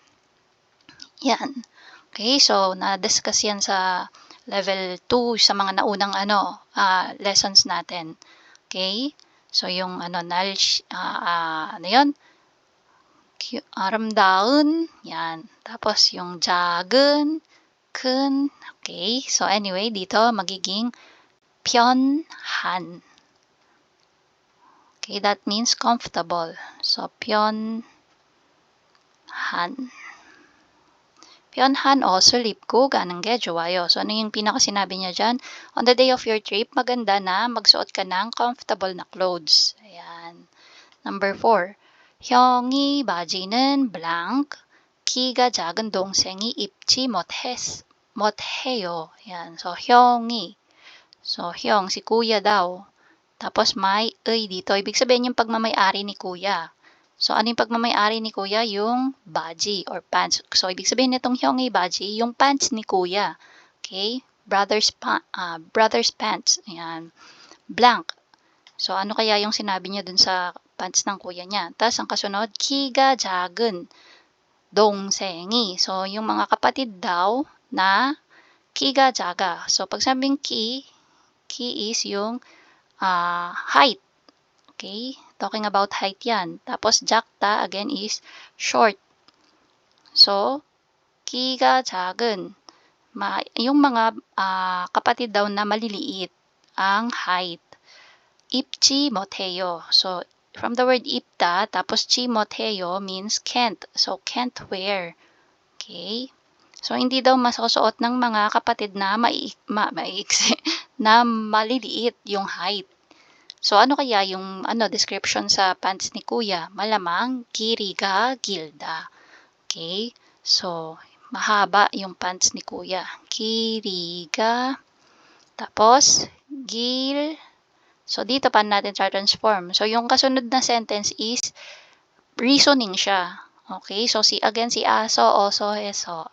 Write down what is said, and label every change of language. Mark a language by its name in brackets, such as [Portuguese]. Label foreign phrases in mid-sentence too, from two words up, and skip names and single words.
[Filipino] Yan. Okay, so na-discuss yan sa level 2 sa mga naunang lessons natin. Okay? So, yung knowledge, yun? 아름다운, yan. Tapos, yung [Korean] 작은, 큰, [Filipino] okay? So, anyway, dito magiging 편한. [English] Okay, that means comfortable. So, [Korean] 편한. 편한 o 수립고 가는 게 좋아요. [Filipino] So, ano yung pinaka-sinabi niya dyan? [English] On the day of your trip, [Filipino] maganda na magsuot ka ng comfortable na clothes. Ayan. [English] Number 4. [Korean] 형이 바지는 blank. 키가 작은 동생이 입지 못해요. [Filipino] Ayan. So, 형이. So, 형, si kuya daw. Tapos may dito. Ibig sabihin yung pagmamay-ari ni kuya. So, ano yung pagmamay-ari ni kuya? Yung baji or pants. So, ibig sabihin nitong [Korean] 형이 바지, [Filipino] yung pants ni kuya. [English] Okay? Brother's pants. Ayan. Blank. [Filipino] So, ano kaya yung sinabi niya dun sa pants ng kuya niya? Tapos, ang kasunod, [Korean] 키가 작은 동생이. [Filipino] So, yung mga kapatid daw na [Korean] 키가 작아. [Filipino] So, pag sabing ki is yung height. [English] Okay? Talking about height yan. Tapos, [Korean] 작다, [English] again, is short. So, [Korean] 키가 작은. [Filipino] Yung mga kapatid daw na maliliit ang height. [Korean] 입지 못해요. [English] So, from the word 입다, tapos [Korean] 지 못해요 [English] means can't. So, can't wear. Okay? So, [Filipino] hindi daw masusuot ng mga kapatid na maiksi, na maliliit yung height. So, ano kaya yung description sa pants ni kuya? [Korean] Malamang 길이가 길다. [English] Okay? [Filipino] So, mahaba yung pants ni kuya. [Korean] 길이가 tapos 길. [Filipino] So, dito pa natin transform. So, yung kasunod na sentence is reasoning siya. Okay? So, si aso, oso, heso.